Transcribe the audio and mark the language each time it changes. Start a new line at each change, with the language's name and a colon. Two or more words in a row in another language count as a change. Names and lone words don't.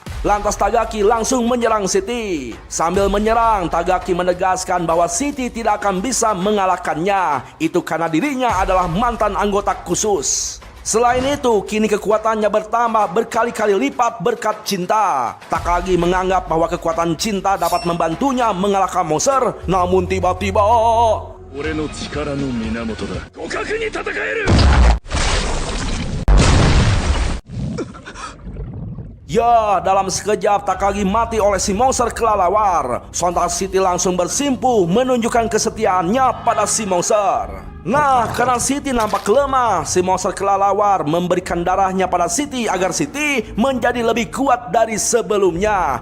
Indonesian: Lantas Tagaki langsung menyerang Siti. Sambil menyerang, Tagaki menegaskan bahwa Siti tidak akan bisa mengalahkannya. Itu karena dirinya adalah mantan anggota khusus. Selain itu, kini kekuatannya bertambah berkali-kali lipat berkat cinta. Takagi menganggap bahwa kekuatan cinta dapat membantunya mengalahkan monster. Namun tiba-tiba...
Japanese: 俺の力の源だ。互角に戦える。
Indonesian: Ya, dalam sekejap Takagi mati oleh si monster kelelawar. Sontak Siti langsung bersimpuh menunjukkan kesetiaannya pada si monster. Nah, karena Siti nampak lemah, si monster kelelawar memberikan darahnya pada Siti agar Siti menjadi lebih kuat dari sebelumnya.